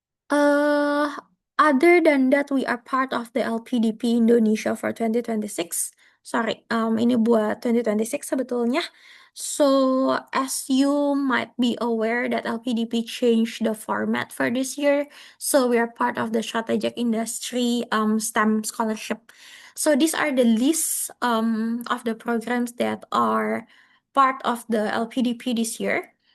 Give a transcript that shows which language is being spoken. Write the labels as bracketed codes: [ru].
[en] Uh, Other than that, we are part of the LPDP Indonesia for 2026. [id] Sorry, ini buat 2026 sebetulnya. [en] So, as you might be aware that LPDP changed the format for this year. So, we are part of the Strategic Industry STEM Scholarship. So, these are the lists of the programs that are part of the LPDP this year.